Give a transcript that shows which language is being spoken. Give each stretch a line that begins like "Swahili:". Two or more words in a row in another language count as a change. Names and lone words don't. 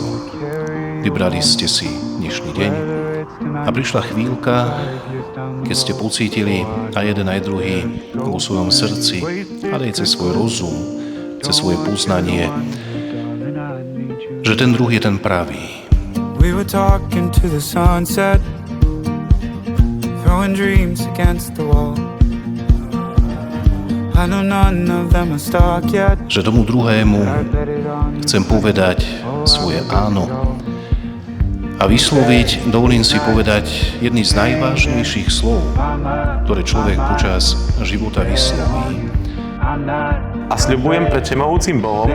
Slovak: Vybrali ste si dnešný deň a prišla chvíľka, keď ste pocítili aj jeden, aj druhý vo svojom srdci, ale aj cez svoj rozum, cez svoje poznanie, že ten druhý je ten pravý.
English: We were talking to the sunset, throwing dreams against the wall. I know none of them are stuck yet.
Slovak: Že tomu druhému chcem povedať svoje áno a vysloviť, dovolím si povedať, jedny z najvážnejších slov, ktoré človek počas života vysloví. A sľubujem pred všemohúcim Bohom,